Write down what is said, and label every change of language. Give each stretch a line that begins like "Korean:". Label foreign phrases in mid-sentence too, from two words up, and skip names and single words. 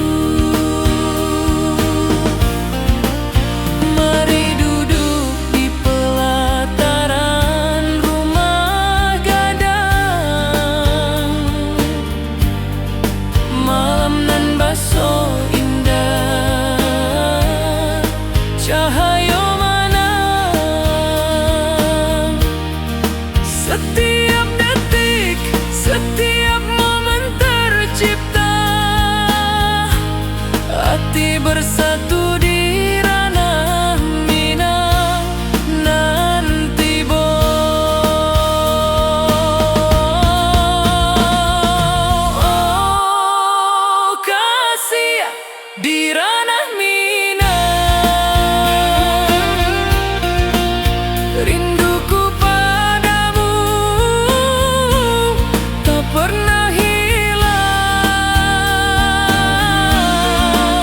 Indonesian: Mari duduk di pelataran rumah gadang.
Minangkabau: Malam nan baso indah,
Indonesian: cahaya mana. Setiap detik, setiap momen tercipta. Hati bersatu di ranah Minang nanti oh kasih di ranah Minang, rinduku padamu tak pernah hilang.